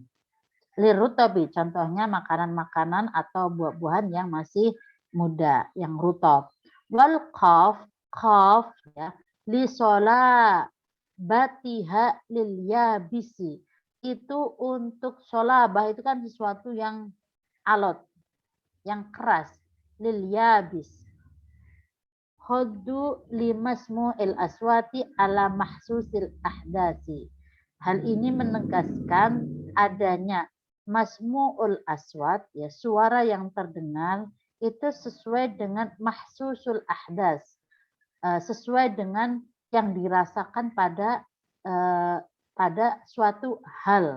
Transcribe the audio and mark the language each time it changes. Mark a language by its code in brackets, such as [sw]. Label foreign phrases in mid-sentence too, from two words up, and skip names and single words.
[ar] للرطب, [id] contohnya makanan-makanan atau buah-buahan yang masih muda, yang rutab. [ar] والقاف يا، لصلابتها لليابس. [id] Itu untuk solabah, itu kan sesuatu yang alot, yang keras. [ar] لليابس. حذو لمسموع الأصوات على محسوس الأحداث. [id] Hal ini menegaskan adanya [ar] مسموع الأصوات, [id] ya, suara yang terdengar itu sesuai dengan [ar] محسوس الأحداث, [id] sesuai dengan yang dirasakan pada suatu hal.